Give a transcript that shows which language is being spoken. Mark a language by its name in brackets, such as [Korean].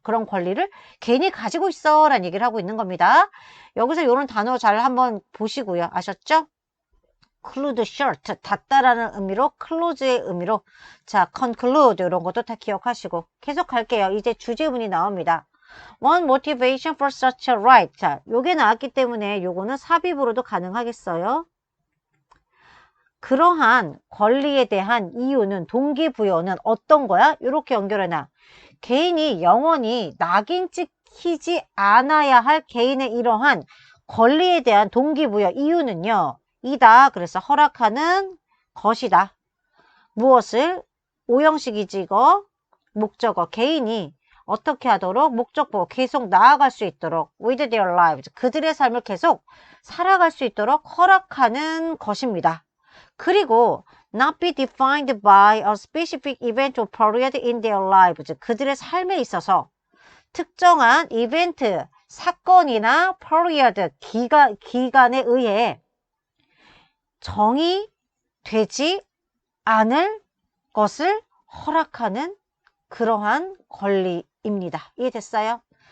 [Korean] 그런 권리를 개인이 가지고 있어 라는 얘기를 하고 있는 겁니다. 여기서 이런 단어 잘 한번 보시고요. 아셨죠? [English] conclude short, [Korean] 닫다라는 의미로, close의 의미로. 자, conclude 이런 것도 다 기억하시고 계속 갈게요. 이제 주제문이 나옵니다. [English] One motivation for such a right. [Korean] 자, 요게 나왔기 때문에 요거는 삽입으로도 가능하겠어요. 그러한 권리에 대한 이유는, 동기부여는 어떤 거야? 이렇게 연결해놔. 개인이 영원히 낙인 찍히지 않아야 할 개인의 이러한 권리에 대한 동기부여, 이유는요. 이다. 그래서 허락하는 것이다. 무엇을? 오형식이지 이거. 목적어. 개인이 어떻게 하도록? 목적보 계속 나아갈 수 있도록 [English] with their lives. [Korean] 그들의 삶을 계속 살아갈 수 있도록 허락하는 것입니다. 그리고 [English] not be defined by a specific event or period in their lives. [Korean] 그들의 삶에 있어서 특정한 이벤트, 사건이나 period, 기간에 의해 정의되지 않을 것을 허락하는 그러한 권리입니다. 이해됐어요?